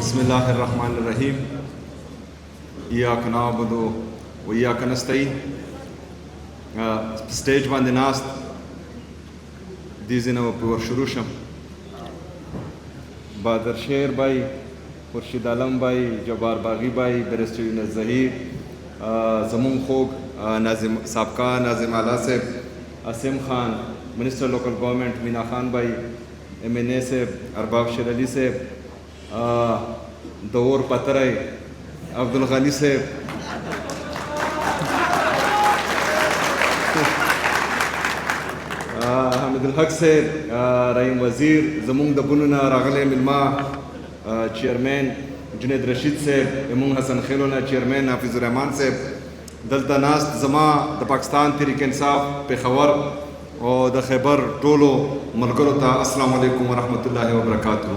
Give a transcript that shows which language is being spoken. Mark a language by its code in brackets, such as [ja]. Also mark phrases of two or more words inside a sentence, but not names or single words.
[ar] الله الرحمن الرحیم. ایاک نعبد و ایاک نستعین. [ps] سټیج باندې ناست دې ځینه به ور شروع شم. بادر شیر بھائی، خورشید عالم بھائی، جبار باغی بھائی، بیرسٹر یونس ظہیر، زمون خوږ ناظم سابقہ ناظم اعلیٰ صاحب، اسیم خان، [en] minister local government [ps] مینا خان بھائی، ایم این اے صاحب، ارباب شیر علی صاحب، دور پترائی، عبدالغنی صاحب، حامد الحق صاحب، رحیم وزیر، زمونږ د بونونه راغلی مېلمه چیئرمین جنید رشید صاحب، زمونږ حسن خیلونه چیئرمین حافظ الرحمان صاحب، دلته ناست زما د پاکستان تحریک انصاف پېښور او د خیبر ټولو ملګرو ته [ar] السلام علیکم ورحمت الله وبرکاتہ.